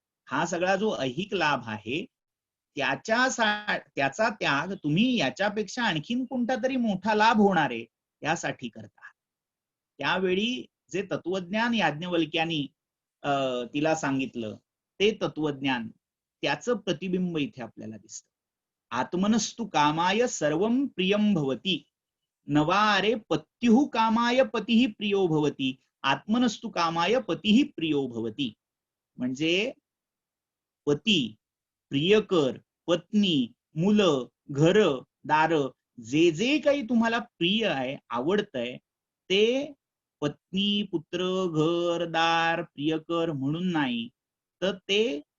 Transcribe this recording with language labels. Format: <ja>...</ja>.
<mr>हा सगळा जो ऐहिक लाभ आहे त्याचा त्याग तुम्ही याच्यापेक्षा आणखीन कोणता तरी मोठा लाभ होणार आहे यासाठी करता. त्यावेळी जे तत्वज्ञान याज्ञवल्क्यांनी तिला सांगितलं ते तत्वज्ञान, त्याचं प्रतिबिंब इथे आपल्याला दिसतं.</mr> <sa>आत्मनस्तु कामाय सर्वं प्रियं भवति, नवारे पत्युः कामाय पतिः प्रियो भवति, आत्मनस्तु कामाय पतिः प्रियो भवति.</sa> <mr>म्हणजे पती, प्रियकर, पत्नी, मुलं, घर, दार, जे जे काही तुम्हाला प्रिय आहे, आवडतंय, ते पत्नी, पुत्र, घर, दार, प्रियकर म्हणून नाही, तर ते</mr>